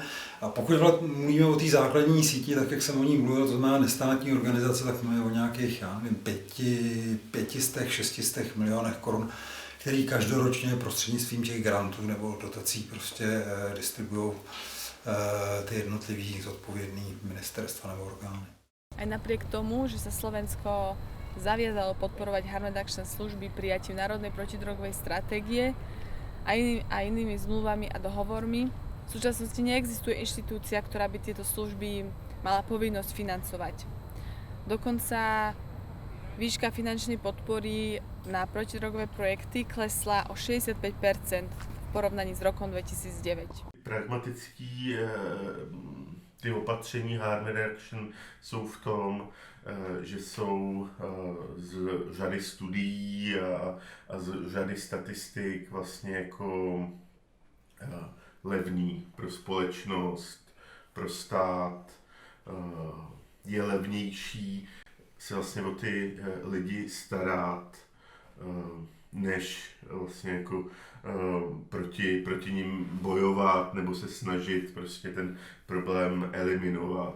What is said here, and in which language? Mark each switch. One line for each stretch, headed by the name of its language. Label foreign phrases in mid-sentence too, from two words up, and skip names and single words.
Czech: A pokud mluvíme o té základní síti, tak jak jsem o ní mluvil, to znamená nestátní organizace, tak mluvíme o nějakých, já nevím, 500-600 milionech korun, který každoročně prostřednictvím těch grantů nebo dotací prostě distribuují ty jednotlivý zodpovědný ministerstva nebo orgány.
Slovak: Aj napriek tomu, že sa Slovensko zaviazalo podporovať
English: harm-reduction
Slovak: služby prijatím národnej protidrogovej stratégie a inými zmluvami a dohovormi, v súčasnosti neexistuje inštitúcia, ktorá by tieto služby mala povinnosť financovať. Dokonca výška finančnej podpory na protidrogové projekty klesla o 65% v porovnaní s rokom 2009.
Czech: Pragmatický ty opatření
English: harm reduction
Czech: jsou v tom, že jsou z řady studií a z řady statistik vlastně jako levný pro společnost, pro stát. Je levnější se vlastně o ty lidi starat, než vlastně jako proti nim bojovat nebo se snažit prostě ten problém eliminovat.